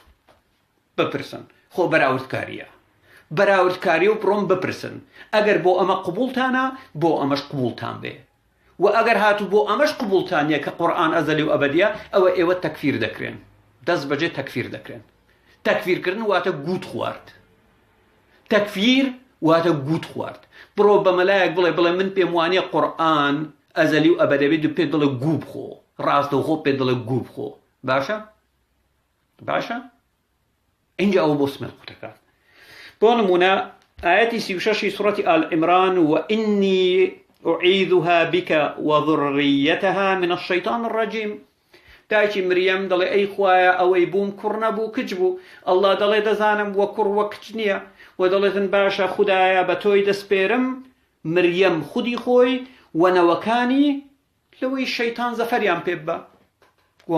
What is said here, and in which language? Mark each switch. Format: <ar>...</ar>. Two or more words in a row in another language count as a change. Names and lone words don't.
<ckb>بپرسن خۆ بەراوردکاریە و بڕۆم بپرسن ئەگەر بۆ ئەمە قبوڵتانە بۆ ئەمەش قبوڵتان بێ و ئەگەر هاتوو بۆ ئەمەش قبوڵتانیە کە قورئان ئەزەلی و ئەبەدیە ئەوە ئێوە تەکفیر دەکرێن دەست بەجێ تەکفیر دەکرێن تەکفیرکردن واتە گوت خوارد تەکفیر واتە گوت خوارد بڕۆ بە مەلایەک بڵێ من پێم وانیە قورئان ئەزەلی و ئەبەدەبێت پێ دڵە گوو بخۆ ڕاستەوخۆ پێ دڵە گوو بخۆ باشە اینجا ئەوە بۆ سمێت قوتەکان بۆ نمونە ئاەتی 36 سوڕەتی ئال عیمران</ckb> <ar>وإني أعيذها بك وذريتها من الشيطان الرجيم</ar> <ckb>دایکی مریەم دەڵێ ئەی خوایە ئەوەی بووم کوڕ نەبوو کچ بوو ئەڵڵا دەڵێ دەزانم وە کوڕ وە کچ نییە و دەڵێتن باشە خودایە بە تۆی دەسپێرم مریەم خودی خۆی وەنەوەکانی لەوەی شەیتان زەفەریان پێ بە و</ckb>